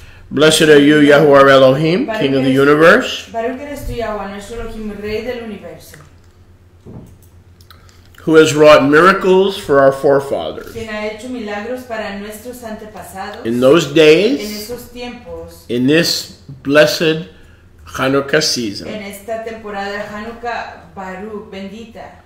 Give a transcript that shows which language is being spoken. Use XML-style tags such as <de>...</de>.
<en>Blessed are you, Yahuwah Elohim, King of the universe,</en> <es>Baruch eres tú, Yahweh, nuestro Elohim, Rey del universo,</es> <en>who has wrought miracles for our forefathers.</en> <es>quien ha hecho milagros para nuestros antepasados</es> <en>In those</en> <es>en</es> <en>days,</en> <es>esos tiempos,</es> <en>in this blessed Chanukah season,</en> <es>en esta temporada de Chanukah, Baruch, bendita,</es>